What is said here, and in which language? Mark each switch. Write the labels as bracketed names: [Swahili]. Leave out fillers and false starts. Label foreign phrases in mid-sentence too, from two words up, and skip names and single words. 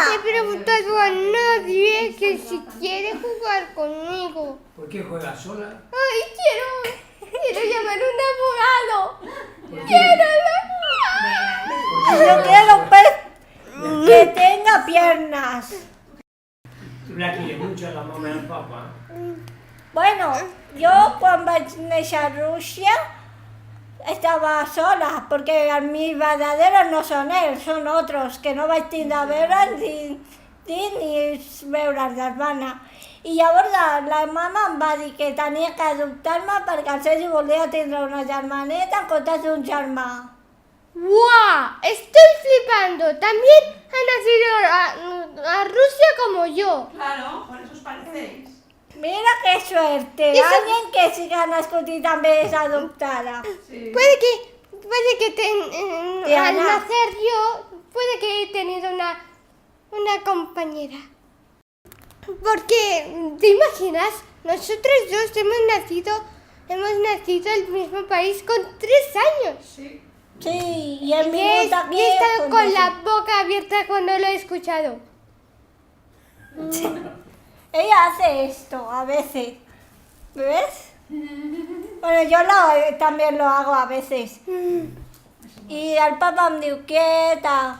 [Spanish] no he preguntado a nadie que si quiere jugar conmigo. ¿Por qué juegas sola? Ay, quiero llamar a un abogado. ¿Por qué? Quiero Yo quiero un pez que tenga piernas. ¿Tú la quieres mucho a la mamá y al papá? [Catalan] Bueno, jo quan vaig néixer a Rússia estava sola, perquè els meus verdaderos no són ells, són altres, que no vaig tindre a veure'ls ni veure els germana. I llavors la mama em va dir que tenia que adoptar-me perquè el Sergi volia tindre una germaneta en comptes d'un germà. [Spanish] ¡Guau! Estoy flipando. También ha nacido a Rusia como yo. Claro, por eso os parecéis. Mira que suerte, Eso- alguien que sí que [Catalan] ha nascut i també és adoptada. Sí. [Spanish] Puede que al Diana. nacer yo, puede que he tenido una compañera. Porque, ¿te imaginas? Nosotros dos hemos nacido en el mismo país con 3 años. Sí. [Catalan] Sí, i hem [Spanish] Y he [Catalan] vingut aquí... [Spanish] estado con la boca abierta cuando lo he escuchado. Ella hace esto a veces, ¿ves? Bueno, yo también lo hago a veces. Y el papá me dice, quieta.